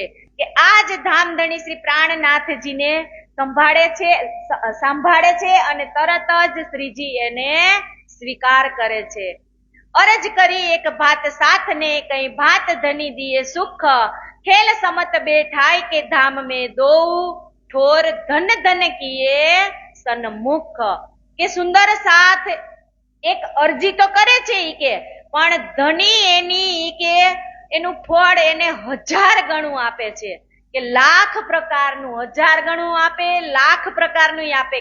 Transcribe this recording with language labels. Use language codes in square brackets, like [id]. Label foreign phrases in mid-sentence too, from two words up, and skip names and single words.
[gu] કે આ જ ધામધણી શ્રી પ્રાણનાથજીને સાંભળે છે અને તરત જ શ્રીજી એને સ્વીકાર કરે છે. [hi] अरज करी एक भात साथने कई भात धनी दिये सुख, खेल समत बैठाय के धाम में दो ठोर धन धन किए सन्मुख. [gu] કે સુંદર સાથ એક અરજી તો કરે છે ઈ કે, પણ ધની એની ઈ કે એનું ફળ એને 1000 ગણું આપે છે. કે લાખ પ્રકારનું 1000 ગણું આપે, લાખ પ્રકારનું આપે.